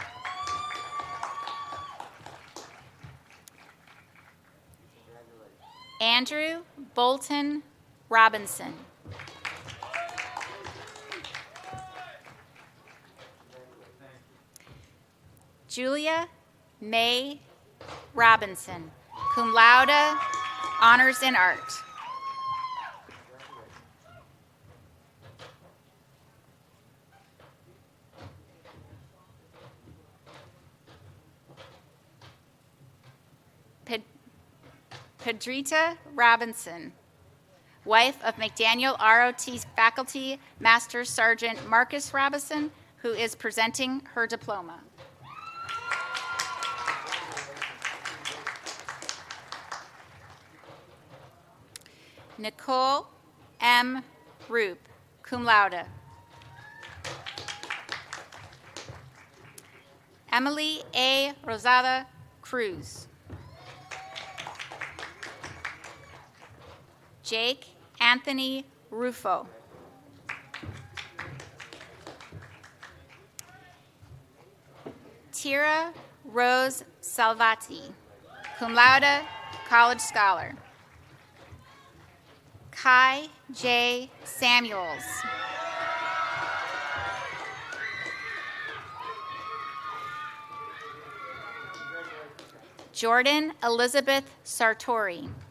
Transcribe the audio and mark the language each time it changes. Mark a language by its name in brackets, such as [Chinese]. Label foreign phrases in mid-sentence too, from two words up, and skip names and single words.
[English] Andrew Bolton Robinson. Julia May Robinson, [Latin] cum laude, [English] honors in art. Pedrita Robinson, wife of McDaniel ROT faculty Master Sergeant Marcus Robinson, who is presenting her diploma. Nicole M. Roop, [Latin] cum laude. [English] Emily A. Rosada Cruz. Jake Anthony Rufo. Tira Rose Salvati, [Latin] cum laude, [English] college scholar. Kai J. Samuels. Jordan Elizabeth Sartori.